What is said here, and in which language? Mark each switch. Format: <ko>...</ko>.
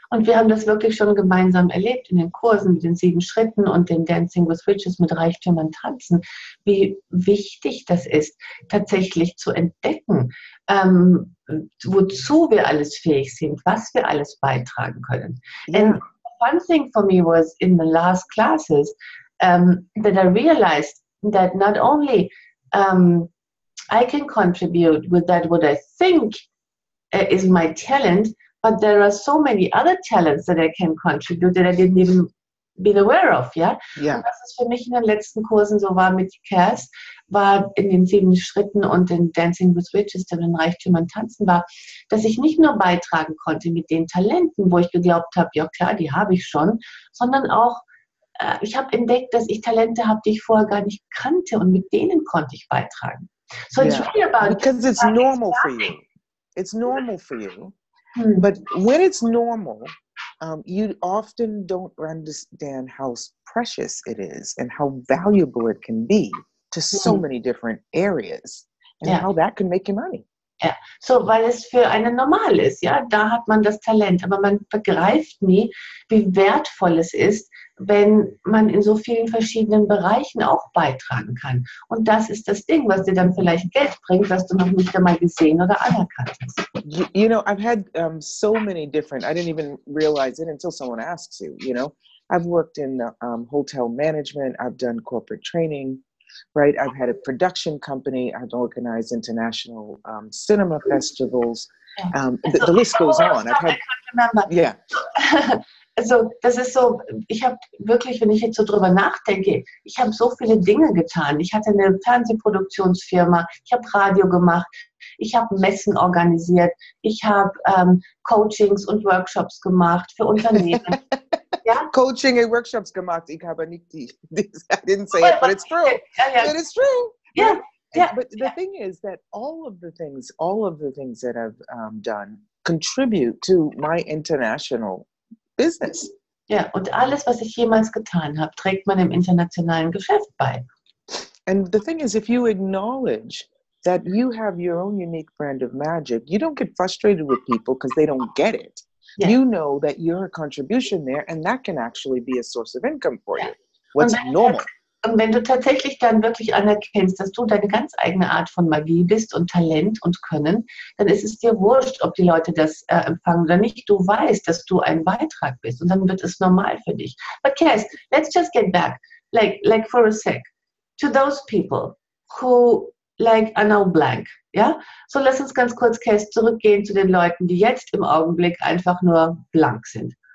<de>Und wir haben das wirklich schon gemeinsam erlebt in den Kursen mit den 7 Schritten und den Dancing with Riches mit Reichtümern tanzen, wie wichtig das ist, tatsächlich zu entdecken, wozu wir alles fähig sind, was wir alles beitragen können.</de> <en>Yeah. And one thing for me was in the last classes that I realized that not only I can contribute with that what I think is my talent, but there are so many other talents that I can contribute that I didn't even be aware of, ja? Yeah.</en> <de>Und was es für mich in den letzten Kursen so war mit Kass, war in den 7 Schritten und den Dancing with Riches, der den Reichtümern tanzen war, dass ich nicht nur beitragen konnte mit den Talenten, wo ich geglaubt habe, ja klar, die habe ich schon, sondern auch, ich habe entdeckt, dass ich Talente habe, die ich vorher gar nicht kannte und mit denen konnte ich beitragen.</de> <en>So it's really about... Because it's normal for you. It's normal for you. But when it's normal, you often don't understand how precious it is and how valuable it can be to so many different areas and how that can make you money.</en> <de>Ja, so, weil es für einen normal ist, ja, da hat man das Talent, aber man begreift nie, wie wertvoll es ist, wenn man in so vielen verschiedenen Bereichen auch beitragen kann. Und das ist das Ding, was dir dann vielleicht Geld bringt, was du noch nicht einmal gesehen oder anerkannt hast.</de> <en>You know, I've had so many different, I didn't even realize it until someone asks you, you know. I've worked in hotel management, I've done corporate training, right? I've had a production company. I've organized international cinema festivals. The list goes on. I've had, yeah.</en> <de>Also das ist so, ich habe wirklich, wenn ich jetzt so drüber nachdenke, ich habe so viele Dinge getan. Ich hatte eine Fernsehproduktionsfirma, ich habe Radio gemacht, ich habe Messen organisiert, ich habe Coachings und Workshops gemacht für Unternehmen. Ja?</de> <en>Coaching and workshops</en> <de>gemacht. Ich habe nicht die,</de> <en>I didn't say it, but it's true. But it's true. Yeah. Yeah. But the thing is that all of the things that I've done contribute to my international business.</en> <de>Ja, und alles, was ich jemals getan habe, trägt man im internationalen Geschäft bei.</de> <en>And the thing is, if you acknowledge that you have your own unique brand of magic, you don't get frustrated with people because they don't get it. Yeah. You know that you're a contribution there, and that can actually be a source of income for you. What's normal.</en> <de>Und wenn du tatsächlich dann wirklich anerkennst, dass du deine ganz eigene Art von Magie bist und Talent und Können, dann ist es dir wurscht, ob die Leute das empfangen oder nicht. Du weißt, dass du ein Beitrag bist und dann wird es normal für dich.</de> <en>But Kass, let's just get back, like for a sec, to those people who are now blank.</en> <de>Ja? So lass uns ganz kurz, Kass, zurückgehen zu den Leuten, die jetzt im Augenblick einfach nur blank sind.</de>